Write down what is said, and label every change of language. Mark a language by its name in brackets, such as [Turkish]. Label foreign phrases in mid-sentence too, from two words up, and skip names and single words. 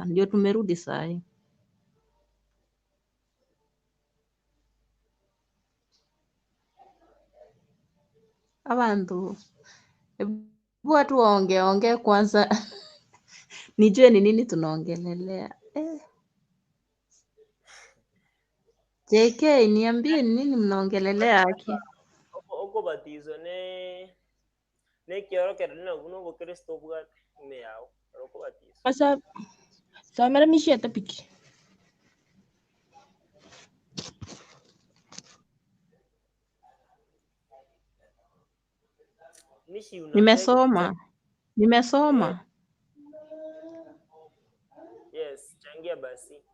[Swahili] Ndio tumerudi saa hii. Abantu. Hebu watu waongee kwanza. Nijue ni nini tunaongelelea. JK, niambie ni nini mnaongelelea haki. [Gusii] Uko batizo ne kiorokera kuno go Kristo bwate ime yao. Uko batizo. [Swahili] Sasa samara Mishi atapiki. Mishi Nimesoma. Yes, changia basi.